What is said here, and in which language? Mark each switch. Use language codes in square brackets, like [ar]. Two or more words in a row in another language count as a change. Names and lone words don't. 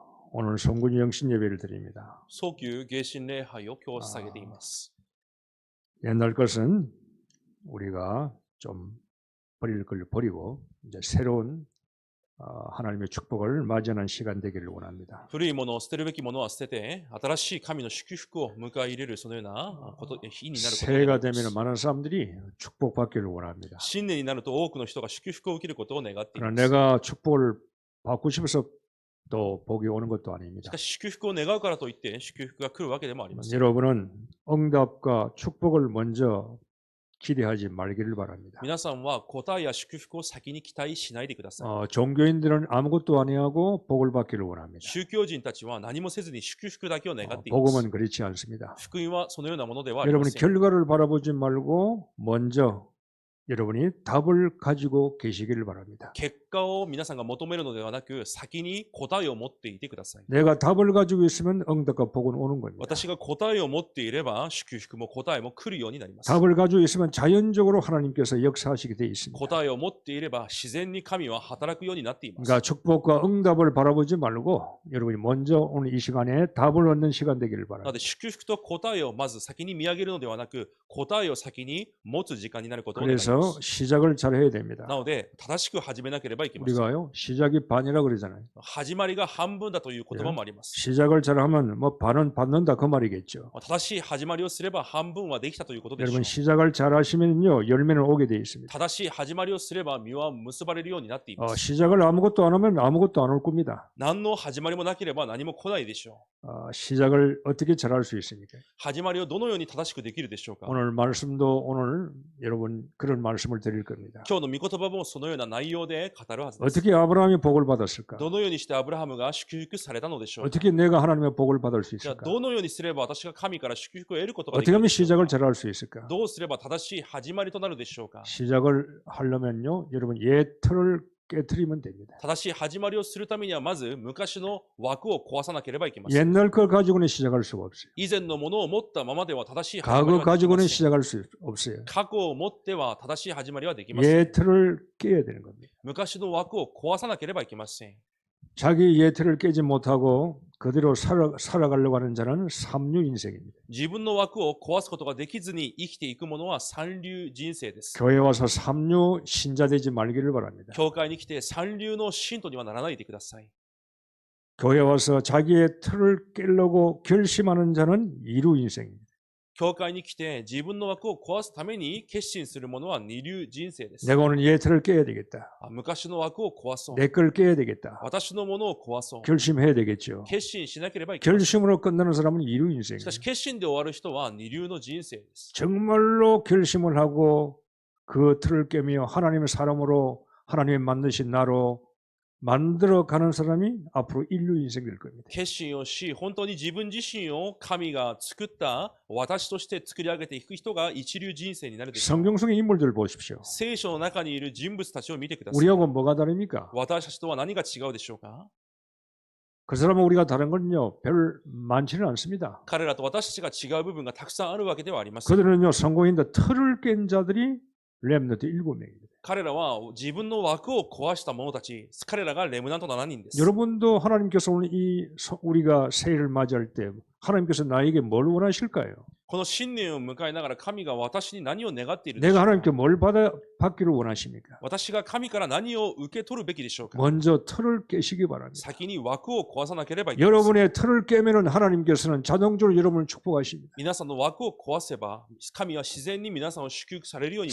[ko] 오늘 성군 영신 예배를 드립니다. [ja] 早急迎神礼拝を今日捧げています。 [ko] 옛날 것은 우리가 좀 버릴 걸 버리고 이제 새로운 하나님의 축복을 맞이하는 시간 되기를 원합니다. [ja] 古いものを捨てるべきものは捨てて、新しい神の祝福を迎え入れるそのような日になることを願い [ko] 새해가 [ja] ま [ko] 되면 [ja] す。 [ko] 많은 사람들이 축복받기를 원합니다. [ja] 新年になると多くの人が祝福を受けることを願ってい [ko] 그러나 [ja] ます。 [ko] 내가 축복을 받고 싶어서 또 복이 오는 것도 [ja] し [ko] 아닙니다. [ja] かし祝福を願うからといって祝福が来るわけでもありません。 [ko] 여러분은 응답과 축복을 먼저 기대하지 말기를 바랍니다. [ja] 皆さんは答えや祝福を先に期待しないでください。 [ko] 종교인들은 아무것도 아니하고 복을 받기를 원합니다. [ja] 宗教人たちは何もせずに祝福だけを願っています。 [ko] 복음은 그렇지 않습니다. [ja] 福音はそのようなものではありま [ko] 여러분이 [ja] せん。 [ko] 결과를 바라보지 말고 먼저 여러분이 답을 가지고 계시기를 바랍니다. [ja] 結果を皆さんが求めるのではなく、先に答えを持っていてください。 [ko] 내가 답을 가지고 있으면 응답과 복은 오는 겁니다. [ja] 私が答えを持っていれば、祝福も答えも来るようになります。 [ko] 답을 가지고 있으면 자연적으로 하나님께서 역사하시게 되어 있습니다. [ja] 答えを持っていれば、自然に神は働くようになっています。 [ko] 그러니까 축복과 응답을 바라보지 말고 여러분이 먼저 오늘 이 시간에 답을 얻는 시간 되기를 [ja] なの [ko] 바랍니다. [ja] で、祝福と答えをまず先に見上げるのではなく、答えを先に持つ時間になることを願いま [ko] 그래서 [ja] す。 [ko] 시작을 잘 해야 됩니다. [ja] なので、正しく始めなければいけません。 [ko] 우리가요 시작이 반이라고 그러잖아요. [ja] 始まりが半分だという言葉もあります。 [ko] 시작을 잘하면 뭐 반은 받는다 그 말이겠죠. [ja] 正しい始まりをすれば半分はできたということでしょ [ko] 여러분 [ja] う。 [ko] 시작을 잘하시면요 열매는 오게 돼 있습니다. [ja] 正しい始まりをすれば実は結ばれるようになっています。 [ko] 시작을 아무것도 안 하면 아무것도 안 올 겁니다. [ja] 何の始まりもなければ何も来ないでしょう。 [ko] 시작을 어떻게 잘할 수 있습니까? [ja] 始まりをどのように正しくできるでしょうか。 [ko] 오늘 말씀도 오늘 여러분 그런 말씀을 드릴 겁니다. [ja] 今日の御言葉もそのような内容で語るはずです。 [ko] 어떻게 아브라함이 복을 받았을까? [ja] どのようにしてアブラハムが祝福されたのでしょうか。 [ko] 어떻게 내가 하나님의 복을 받을 수 [ja] じゃあ [ko] 있을까? [ja] どのようにすれば私が神から祝福を得ることができ [ko] 어떻게 [ja] る [ko] 하면 [ja] でしょう [ko] 시작을 [ja] か。 [ko] 잘할 수 있을까? [ja] どうすれば正しい始まりとなるでしょうか。 [ko] 시작을 하려면요 여러분 옛 틀을 깨트리면 됩니다. [ja] 正しい始まりをするためにはまず昔の枠を壊さなければいけません。 [ko] 옛날 걸 가지고는 시작할 수가 없어요. [ja] 以前のものを持ったままでは正しい始まり [ko] 과거 [ja] はできま [ko] 가지고는 [ja] せん。 [ko] 시작할 수 없어요. [ja] 過去を持っては正しい始まりはできません。 [ko] 옛 틀을 깨야 되는 겁니다. [ja] 昔の枠を壊さなければいけません。 [ko] 자기 옛 틀을 깨지 못하고 그대로 살아가려고 하는 자는 삼류 인생입니다. [ja] 自分の枠を壊すことができずに生きていくものは三流人生です。 [ko] 교회 와서 삼류 신자 되지 말기를 바랍니다. [ja] 教会に来て三流の信徒にはならないでください。 [ko] 교회 와서 자기의 틀을 깨려고 결심하는 자는 이루 인생입니다. [ja] 教会に来て自分の枠を壊すために決心するものは二流人生です。 [ko] 내가 오늘 옛 틀을 깨야 되겠다. [ja] 昔の枠を壊そう。 [ko] 내 걸 깨야 되겠다. [ja] 私のものを壊そう。 [ko] 결심해야 되겠죠. [ja] 決心しなければいけません。 [ko] 결심으로 끝나는 사람은 이루 [ja] し [ko] 인생입니다. [ja] かし決心で終わる人は二流の人生です。 [ko] 정말로 결심을 하고 그 틀을 깨며 하나님의 사람으로 하나님의 만드신 나로 만들어가는 사람이 앞으로 인류 인생 될 겁니다. [ja] 決心をし、本当に自分自身を神が作った私として作り上げていく人が一流人生になるでしょう。 [ko] 성경 속의 인물들을 보십시오. [ja] 聖書の中にいる人物たちを見てください。 [ko] 우리하고 뭐가 다릅니까? [ja] 私たちとは何が違うでしょうか。 [ko] 그 사람은 우리가 다른 건요 별 많지는 않습니다. [ja] 彼らと私たちが違う部分がたくさんあるわけではありません。 [ko] 그들은요 성공인데 틀을 깬 자들이 렘너트 7명입니다. [ja] 彼らは自分の枠を壊した者たち、彼らがレムナント7人です。 [ko] 여러분도 하나님께서 오늘 우리가 새해를 맞이할 때 하나님께서 나에게 뭘 원하실까요? [ja] この新年を迎えながら神が私に何を願っているでしょう [ko] 내가 [ja] か。 [ko] 하나님께 뭘 받기를 원하십니까? [ja] 私が神から何を受け取るべきでしょうか。 [ko] 먼저 틀을 깨시기 바랍니다. [ja] 先に枠を壊さなければいけません。 [ko] 여러분의 틀을 깨면은 하나님께서는 자동적으로 여러분을 축복하십니다. [ja] 皆さんの枠を壊せば、神は自然に皆さんを祝福されるようになってい